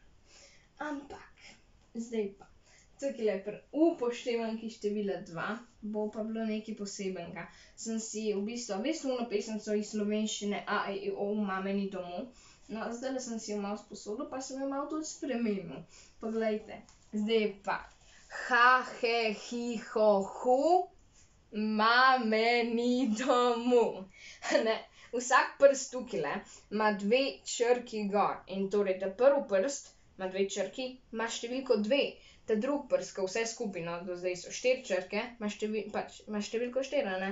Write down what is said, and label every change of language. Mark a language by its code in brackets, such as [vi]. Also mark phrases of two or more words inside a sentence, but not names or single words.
[sl] Ampak, zdaj pa, tukajle pri upoštevanki števila 2 bo pa bilo nekaj posebenega. Sem si v bistvu, veste ono pesemco iz slovenščine A, E, I, O, mame ni domu? No, zdajle sem si jo malo sposodil, pa sem jo malo tudi spremenil. Poglejte, zdaj pa. Ha, he, hi, ho, hu, mame ni domu. Ne, vsak prst tukajle ima 2 črki gor. In torej, ta prvi prst ima 2 črki, ima številko 2. Ta drugi prst, ko vse skupaj, no, do zdaj so 4 črke, ima številko 4, a ne.